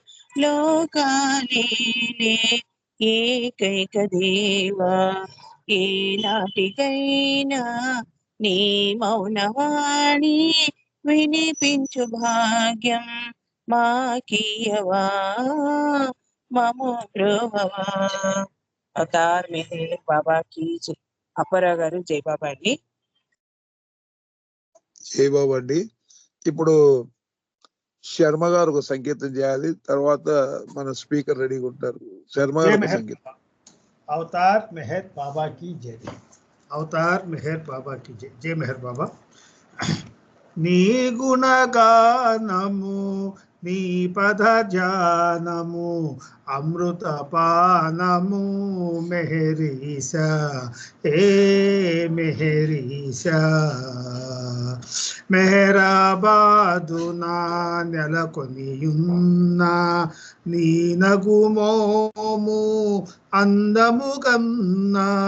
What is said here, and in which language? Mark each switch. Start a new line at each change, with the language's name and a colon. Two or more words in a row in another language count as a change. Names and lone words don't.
Telugu: లోకాలీలే ఏకైక దేవా ఏనాటికైనా నీ మౌనవాణి వినిపించు భాగ్యం మాకియవా మము బ్రోవవా.
Hindi: అవతార్ మెహర్ బాబా की जय.
Telugu: అప్పారావు గారు జై బాబా అండి. జై బాబా అండి. ఇప్పుడు శర్మ గారు ఒక సంగీతం చేయాలి, తర్వాత మన స్పీకర్ రెడీగా ఉంటారు. శర్మ గారు ఒక సంగీతం.
Hindi: అవతార్ మెహర్ బాబా की जय. అవతార్ మెహర్ బాబా की जय. జై మెహర్ బాబా.
Telugu: నీ గుణగానము నీ పద జానము అమృత పానము మెహరీసా ఏ మెహరీసా మెహరాబాదునా నెలకొనియున్న నీ నగుమోము అందము కన్నా